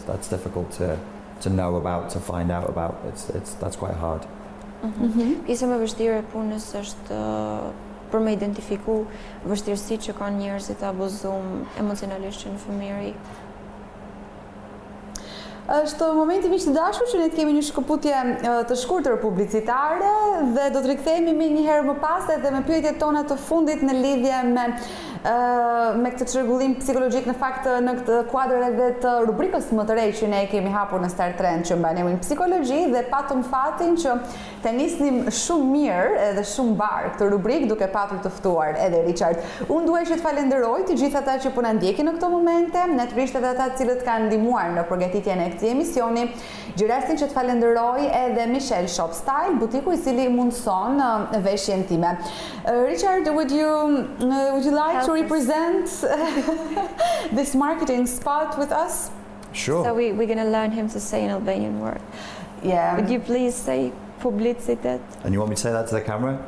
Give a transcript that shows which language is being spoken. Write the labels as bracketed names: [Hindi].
[English] That's difficult to know about, to find out about. That's quite hard. [Albanian] Pjesa më e vështirë e punës është për me identifiku vështirësitë që kanë njerëzit të abuzuar emocionalisht që në fëmijëri. Është momenti miq të dashur që ne të kemi një shkëputje të shkurtër publicitare dhe do të rikthehemi më një herë më pas edhe me pyetjet tona të fundit në lidhje me këtë çrregullim psikologjik, në fakt në këtë kuadër edhe të rubrikës më të re që ne kemi hapur në Star Trend, që mban emrin psikologji, dhe patëm fatin që të nisnim shumë mirë edhe shumë mbar këtë rubrikë duke patur të ftuar edhe Richard. Unë duaj që të falenderoj të gjithë ata që po na ndjekin në këto momente, natyrisht edhe ata të cilët kanë ndihmuar në përgatitjen e këtij emisioni. Gjërastin që të falenderoj edhe Michelle Shop Style, butiku i cili mundson veshjen time. [English] Richard, would you like to represent this marketing spot with us? Sure. So we're going to learn him to say an Albanian word. Yeah. Would you please say publicitet? And you want me to say that to the camera?